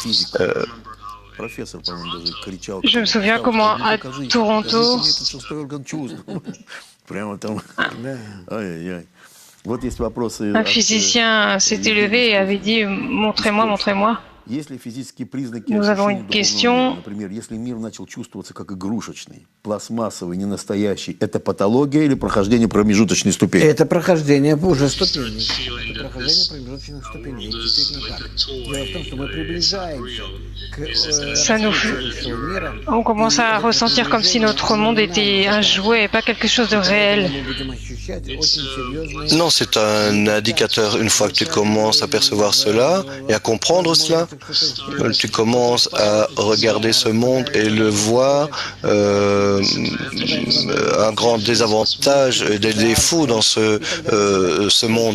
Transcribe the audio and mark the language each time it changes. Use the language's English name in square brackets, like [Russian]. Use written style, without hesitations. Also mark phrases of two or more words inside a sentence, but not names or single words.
[French] Je me souviens comment à Toronto, un physicien s'est élevé et avait dit « Montrez-moi, montrez-moi ». Nous avons une question. [Russian] Если мир начал чувствоваться как игрушечный, пластмассовый, ненастоящий, это патология или прохождение промежуточной ступени? Это прохождение уже ступеней. Это прохождение промежуточных ступеней. Действительно так. Дело в том, что мы приближаемся к [French] On commence à ressentir comme si notre monde était un jouet et pas quelque chose de réel. Non, c'est un indicateur. Une fois que tu commences à percevoir cela et à comprendre cela, tu commences à regarder ce monde et le voir un grand désavantage et des défauts dans ce monde.